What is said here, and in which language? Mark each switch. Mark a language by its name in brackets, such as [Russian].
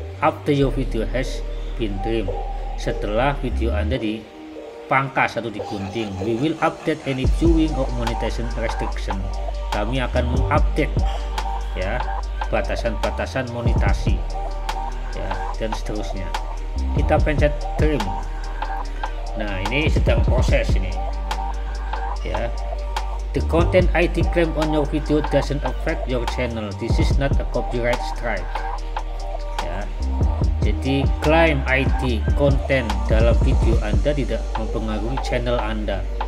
[English] After your video has been trimmed, [Indonesian] setelah video Anda dipangkas atau digunting, [English] we will update any viewing or monetization restriction. [Indonesian] Kami akan mengupdate ya batasan-batasan monetasi ya, dan seterusnya. Kita pencet trim. Nah, ini sedang proses ini ya. [English] The content ID claim on your video doesn't affect your channel. This is not a copyright strike ya. [Indonesian] Jadi klaim ID konten dalam video Anda tidak mempengaruhi channel Anda.